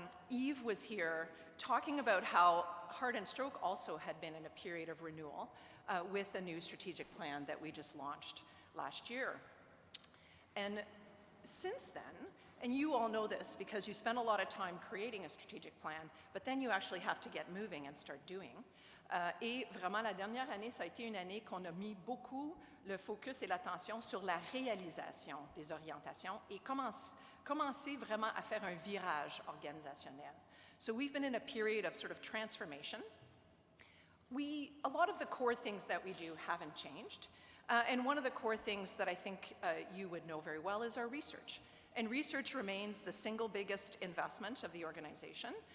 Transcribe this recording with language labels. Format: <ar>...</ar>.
<en>Yves was here talking about how heart and stroke also had been in a period of renewal with a new strategic plan that we just launched last year. And since then, and you all know this because you spend a lot of time creating a strategic plan, but then you actually have to get moving and start doing.</en> <fr>Et vraiment, la dernière année, ça a été une année qu'on a mis beaucoup le focus et l'attention sur la réalisation des orientations et commencer vraiment à faire un virage organisationnel.</fr> <en>So we've been in a period of sort of transformation. A lot of the core things that we do haven't changed. And one of the core things that I think you would know very well is our research. And research remains the single biggest investment of the organization.</en>